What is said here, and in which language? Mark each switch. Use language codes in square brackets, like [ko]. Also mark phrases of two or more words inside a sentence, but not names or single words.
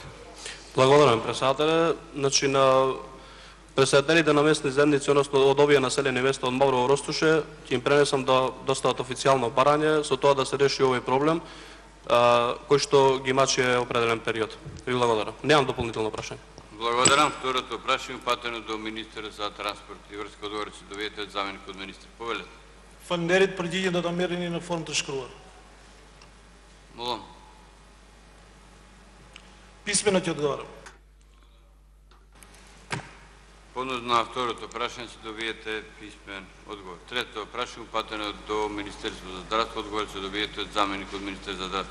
[mk] Благодарам, председателе. Значи на председателите на местни заедници, односно од овие населени места од Маврово Ростуше, ќе им пренесам да достават официјално барање со тоа да се реши овој проблем. кој што ги мачи определен период. Ви благодарам. Немам дополнително прашање. Благодарам. Второто прашање упатено до министерот за транспорт и врска. Одговорот се добиете од заменик од министер. Повелете. [sq] Faleminderit për përgjigjen do ta merrni në formë të shkruar. [mk] Молам. Писмено ќе одговарам. Понос на второто прашање се добиете писмен одговор. Трето прашање упатено до Министерството за здравство. Одговорот се добиете од заменик од министер за здравство.